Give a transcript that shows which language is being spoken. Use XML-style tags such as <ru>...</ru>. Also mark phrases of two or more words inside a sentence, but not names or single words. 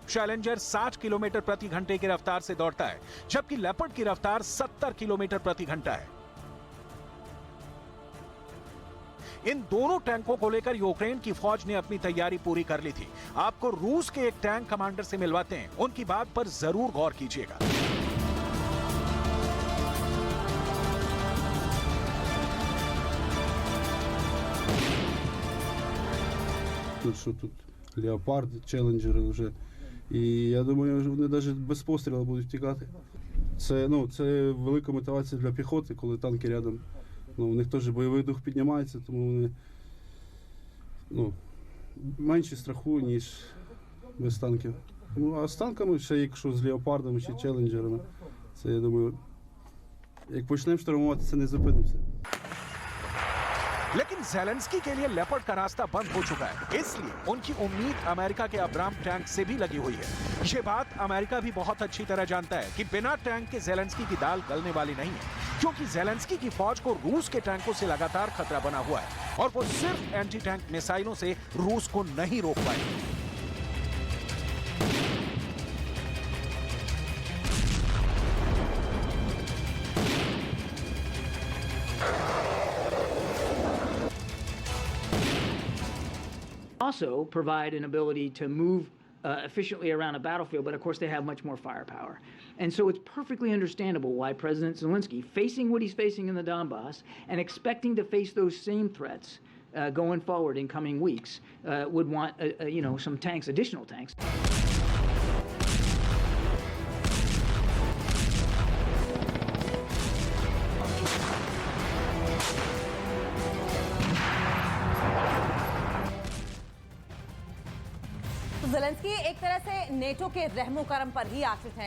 <hi>चैलेंजर 60 किलोमीटर प्रति घंटे की रफ्तार से दौड़ता है, जबकि लेपर्ड की रफ्तार 70 किलोमीटर प्रति घंटा है। इन दोनों टैंकों को लेकर यूक्रेन की फौज ने अपनी तैयारी पूरी कर ली थी। आपको रूस के एक टैंक कमांडर से मिलवाते हैं, उनकी बात पर जरूर गौर कीजिएगा।</hi> <uk>Що тут леопарди, челенджери вже. І я думаю, вони навіть без пострілу будуть втікати. Це велика мотивація для піхоти, коли танки рядом. У них теж бойовий дух піднімається, тому вони менше страху, ніж без танків. А з танками, ще якщо з леопардами чи челенджерами, це, я думаю, як почнемо штурмувати, це не зупинимося.</uk> <hi>लेकिन ज़ेलेंस्की के लिए लेपर्ड का रास्ता बंद हो चुका है, इसलिए उनकी उम्मीद अमेरिका के अब्राम टैंक से भी लगी हुई है। ये बात अमेरिका भी बहुत अच्छी तरह जानता है कि बिना टैंक के ज़ेलेंस्की की दाल गलने वाली नहीं है, क्योंकि ज़ेलेंस्की की फौज को रूस के टैंकों से लगातार खतरा बना हुआ है और वो सिर्फ</hi> <en>anti tank</en> <hi>मिसाइलों से रूस को नहीं रोक पाएंगे।</hi> <en>Also provide an ability to move efficiently around a battlefield, but of course they have much more firepower. And so it's perfectly understandable why President Zelensky, facing what he's facing in the Donbass and expecting to face those same threats going forward in coming weeks, would want some tanks, additional tanks.</en> <hi>ज़ेलेंस्की एक तरह से नेटो के रहमो करम पर ही आश्रित हैं।</hi>